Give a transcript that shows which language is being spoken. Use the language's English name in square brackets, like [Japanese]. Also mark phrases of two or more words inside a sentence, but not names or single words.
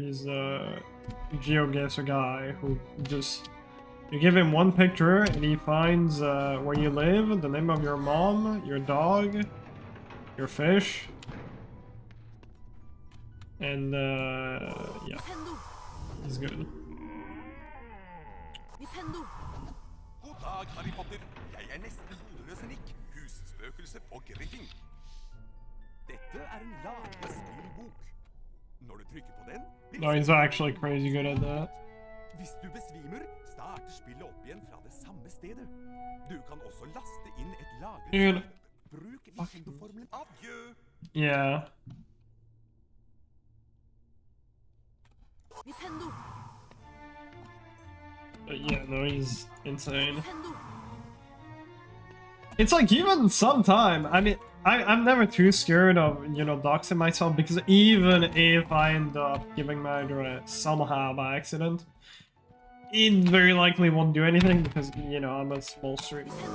[English] He's a GeoGuessr guy who just, you give him one picture and he finds where you live, the name of your mom, your dog, your fish, and yeah, he's good. [Norwegian] God dag, Harry Potter. Jeg nesten hodeløs Nick, husspøkelse på Griffin. Dette en lagespillbok. Når du trykker på den... [English] No, he's actually crazy good at that. [Norwegian] Hvis du besvimer, starter spillet opp igjen fra det samme stedet. Du kan også laste inn et lagerspill. Bruk Nintendo-formelen. Adjø! [English] Yeah. Yeah, no, he's insane. It's like even sometime, I mean, I'm never too scared of, you know, doxing myself, because even if I end up giving my address somehow by accident, it very likely won't do anything because, you know, I'm a small streamer.